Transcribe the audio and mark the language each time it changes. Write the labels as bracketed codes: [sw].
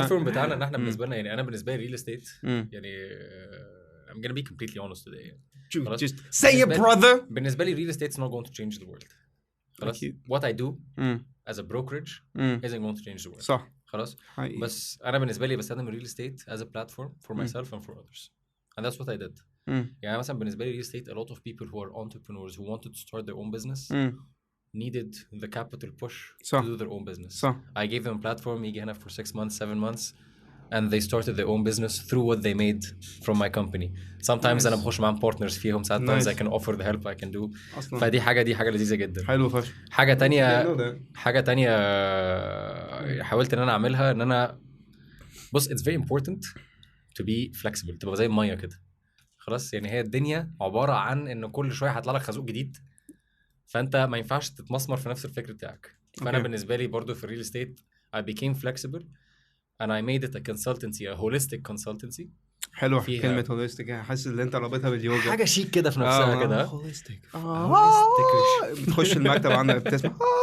[ar] البلاتفورم بتاعنا ان احنا بالنسبه لنا يعني انا بالنسبه لي ريل استيت يعني [en] I'm gonna be completely honest today [ar] يعني. [en] just say it brother. [ar] بالنسبه لي [en] real estate is not going to change the world. [ar] خلاص [en] what I do as a brokerage isn't going to change the world. [ar] صح خلاص بس انا بالنسبه لي بستخدم الريل استيت [en] as a platform for myself and for others and that's what I did. [ar] يعني مثلا بالنسبه لي [en] real estate a lot of people who are entrepreneurs who wanted to start their own business needed the capital push to do their own business. I gave them a platform [ar] يجي هنا [en] for 6 months 7 months and they started their own business through what they made from my company. Sometimes [ar] أنا بخش معاهم [en] partners [ar] فيهم. [en] Sometimes I can offer the help I can do. [ar] فدي حاجة لذيذة جدا. حلو فشخ. حاجة تانية حاولت إن أنا أعملها إن أنا بص [en] it's very important to be flexible. [ar] تبقى زي المية كده. خلاص يعني هي الدنيا عبارة عن إن كل شوية هيطلع لك خازوق جديد، فأنت ما ينفعش تتمسمر في نفس الفكر بتاعك. فأنا بالنسبة لي برضو في الريل استيت [en] I became flexible and I made it a consultancy, a holistic consultancy. [ar] حلو كلمة holistic، حاسس ان انت رابطها باليوجا، حاجة شيك كده في نفسها كده. holistic بتخش المكتب عندك بتسمع